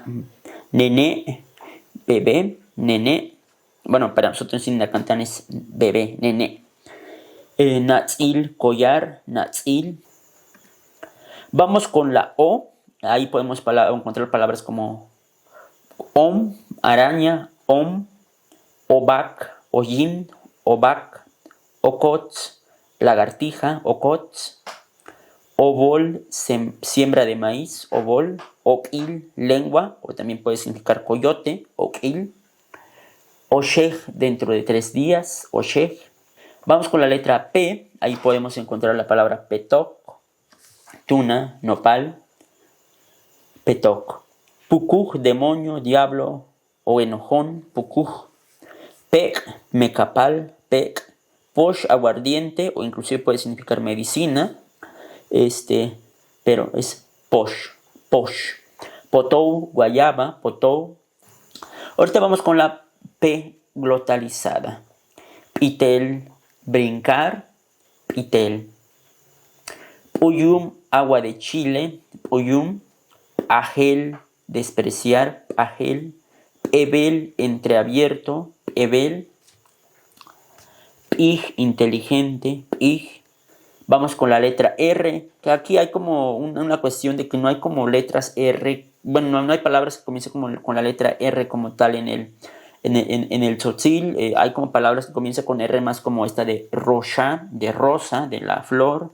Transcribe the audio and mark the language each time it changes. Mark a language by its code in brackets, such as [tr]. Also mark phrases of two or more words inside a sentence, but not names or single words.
[es] Nene, bebé, nene. Bueno, para nosotros en la cantan es bebé, nene. Natzil, collar, natzil. Vamos con la O. Ahí podemos encontrar palabras como om, araña, om. Obac, hollín, obac. Ocots, lagartija, ocots. Obol, siembra de maíz, obol. Oquil, lengua, o también puede significar coyote, oquil. Oshej, dentro de 3 días, oshej. Vamos con la letra P, ahí podemos encontrar la palabra petoc, tuna, nopal, petoc. Pucuj, demonio, diablo o enojón, pucuj. Pec, mecapal, pec. Posh, aguardiente, o inclusive puede significar medicina, pero es posh. Potou, guayaba, potou. Ahorita vamos con la P glotalizada. Pitel, brincar, pitel. Puyum, agua de Chile, puyum. Agel, despreciar, agel. Ebel, entreabierto, ebel. Pig, inteligente, pig. Vamos con la letra R, que aquí hay como una cuestión de que no hay como letras R. Bueno, no hay palabras que comiencen como con la letra R como tal en el tzotzil. Hay como palabras que comienzan con R más como esta de rosa, de rosa, de la flor.